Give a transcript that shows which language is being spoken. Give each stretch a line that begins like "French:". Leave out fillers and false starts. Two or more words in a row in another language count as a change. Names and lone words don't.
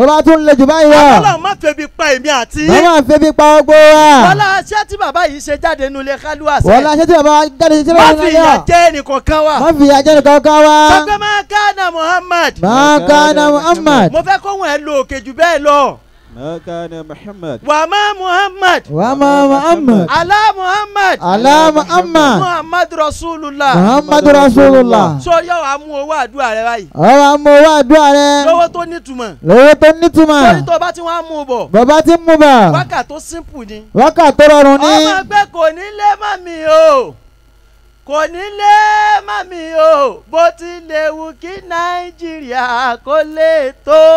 Yoruba: bàbá tún le jù báyìí lọ. ọlọ́run má febi pa èmi àti. bàbá febi pa ọgbó wa. wọ́lá aṣẹ́ tí bàbá yìí ṣe jáde nínú ilé kálúwà sẹ́. wọ́lá aṣẹ́ tí bàbá jáde ṣe má fi ìyà jẹ ẹnìkankan wa. má fi ìyà jẹ ẹnìkankan wa. sọ pé
Arabic: ما كان محمد. ما كان محمد.
Yoruba: mo fẹ́ kóhun ẹ̀ lo òkè jù bẹ́ẹ̀ lọ.
Arabic: ما كان محمد وما محمد وما محمد على محمد على محمد محمد رسول الله محمد رسول الله.
Yoruba: so yóò wá mú owó àdúrà rẹ báyìí. ọ̀rọ̀ àmú owó àdúrà rẹ. lówó tó nítumọ̀. lówó tó nítumọ̀. torí tó bá ti wá mú bọ̀. bàbá ti mú bọ̀. wákà tó simple ni. wákà tó rọrùn ni. ọmọ ẹgbẹ́ kò ní lé mọ́ mi o kò ní lé mọ́ mi o bó ti lè wù kí Nàìjíríà kó lè tó.